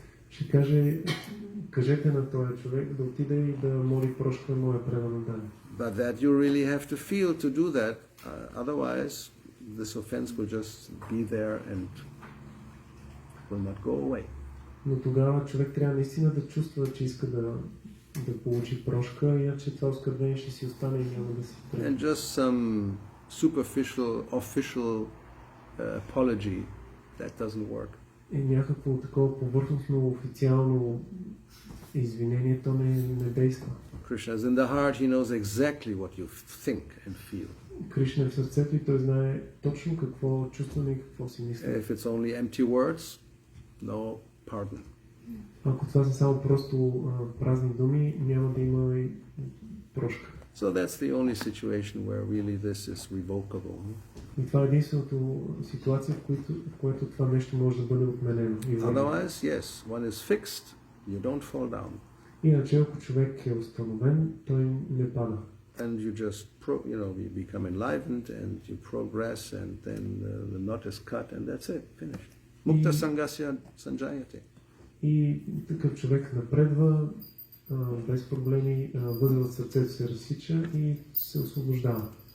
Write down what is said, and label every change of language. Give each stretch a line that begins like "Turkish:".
Bulgarian: Ще кажете на този човек да отиде и да моли прошка моя преданен.
English: But that you really have to feel to do that. Otherwise, this offense will just be there and will not go away.
Bulgarian: Но тогава човек трябва наистина да чувства, че иска да получи прошка, иначе това оскърбение ще си остане и няма да се тръгне.
English: And just some superficial, official apology, that doesn't work.
Bulgarian: И някакво такова повърхностно, официално извинение, то не действа.
English: Krishna is in the heart, he knows exactly what you think and feel.
Bulgarian: Кришна е в сърцето и той знае точно какво чувстваме и какво си мисли.
English: If it's only empty words, no pardon.
Bulgarian: Ако това са само просто празни думи, няма да има и прошка.
English: So that's the only situation where really this is revocable.
Bulgarian: И това е единствената ситуация, в която това нещо може да бъде отменено.
English: Otherwise, yes, one is fixed, you don't fall down.
Bulgarian: Иначе, ако човек е установен, той не пада.
English: And you just, you become enlivened and you progress and then the knot is cut and that's it, finished.
Sanskrit: Mukta sangasya sanjayate.
Bulgarian: И такъв човек напредва без проблеми, възелът сърцето се разсича и се освобождава.